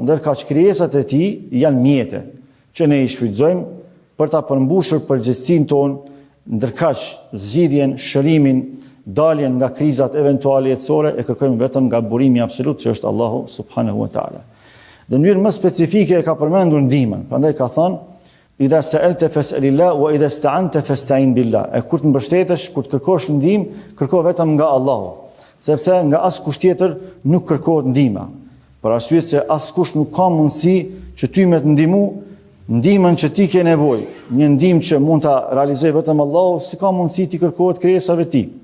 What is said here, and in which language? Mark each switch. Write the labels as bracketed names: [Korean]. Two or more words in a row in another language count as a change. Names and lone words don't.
[Albanian] Ndërka që krijesat e tij janë mjete që ne i shfrytëzojmë për ta përmbushur përgjegjësinë tonë, ndërkaq zgjidhjen, shërimin, daljen nga krizat eventuale jetësore e kërkojmë vetëm nga burimi absolut që është Allahu [Arabic] سبحانه وتعالى. [Albanian] Dhe në mënyrë më specifike e ka përmendur ndihmën. Prandaj ka thënë: [Arabic] إذا سألت فاسأل الله وإذا استعنت فاستعن بالله. [Albanian] E kur të mbështetesh, kur të kërkosh ndihmë, kërko vetëm nga Allahu, sepse nga askush tjetër nuk kërkohet ndihma. Për arsye se askush nuk ka mundësi që ty me të ndihmu ndihmën që ti ke nevojë. Një ndihmë që mund ta realizoj vetëm Allahu, si ka mundësi ti kërkohet krijesave të tij.